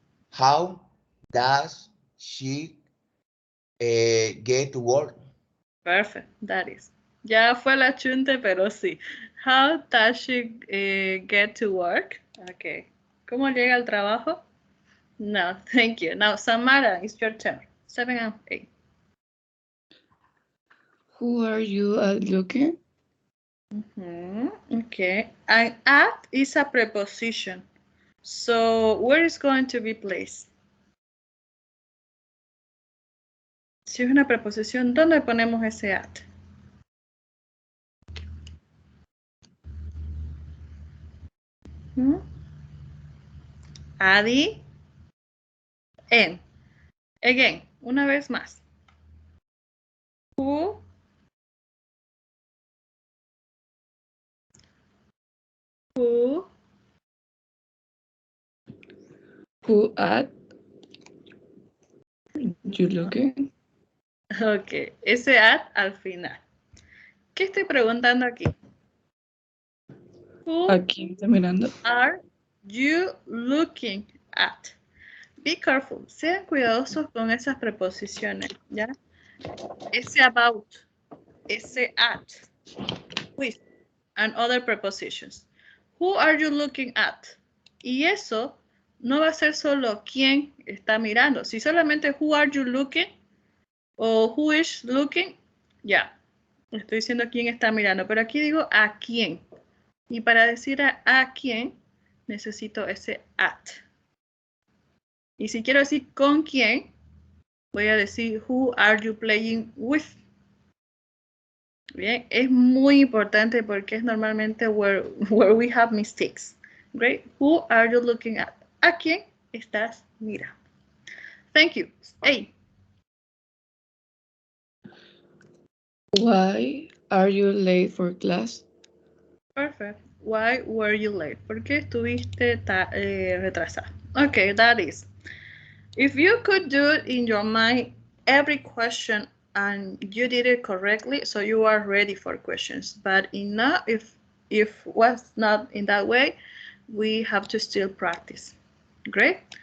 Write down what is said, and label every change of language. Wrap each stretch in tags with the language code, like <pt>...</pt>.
<en>How does she get to work? Perfect, that is.</en> <es>Ya fue la chunte, pero sí.</es> <en>How does she get to work? Okay.</en> <es>¿Cómo llega al trabajo?</es> <en>No, thank you. Now, Samara, it's your turn. 7 and 8. Who are you looking? Okay. And at is a preposition. So, where is going to be placed?</en> <es>Si es una preposición, ¿dónde ponemos ese at? Adi, en.</es> <en>Again,</en> <es>una vez más. Who</es> <en>at you looking?</en> <es>Ok, ese at al final. ¿Qué estoy preguntando aquí?</es> <en>Who</en> <es>Aquí está mirando.</es> <en>are you looking at? Be careful.</en> <es>Sean cuidadosos con esas preposiciones, ¿ya? Ese about, ese at, with,</es> <en>and other prepositions. Who are you looking at?</en> <es>Y eso no va a ser solo quién está mirando. Si solamente</es> <en>who are you looking o who is looking,</en> <es>ya. Estoy diciendo quién está mirando, pero aquí digo a quién. Y para decir a quién, necesito ese at. Y si quiero decir con quién, voy a decir</es> <en>who are you playing with.</en> <es>Bien, es muy importante porque es normalmente</es> <en>where we have mistakes. Great. Who are you looking at?</en> <es>¿A quién estás mirando?</es> <en>Thank you. Hey. Why are you late for class? Perfect. Why were you late?</en> <es>¿Por qué estuviste retrasado?</es> <en>Okay, that is. If you could do it in your mind, every question, and you did it correctly, so you are ready for questions. But if was not in that way, we have to still practice. Great.</en>